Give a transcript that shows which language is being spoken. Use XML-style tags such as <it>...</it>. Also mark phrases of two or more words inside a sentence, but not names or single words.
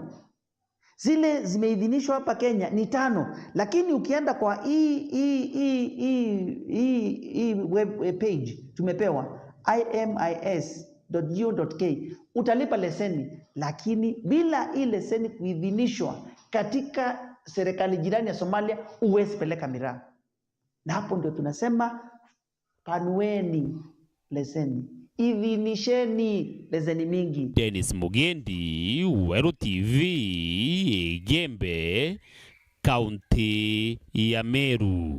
<sw>Zile zimeidhinishwa hapa Kenya ni 5, lakini ukienda kwa web page tumepewa imis.go.ke utalipa leseni, lakini bila hii leseni kuidhinishwa katika serikali jirani ya Somalia uwezi peleka miraa. Na hapo ndio tunasema panueni leseni, idhinisheni leseni mingi. Dennis Mugendi, Weru TV, Igembe, kaunti ya Meru.</sw>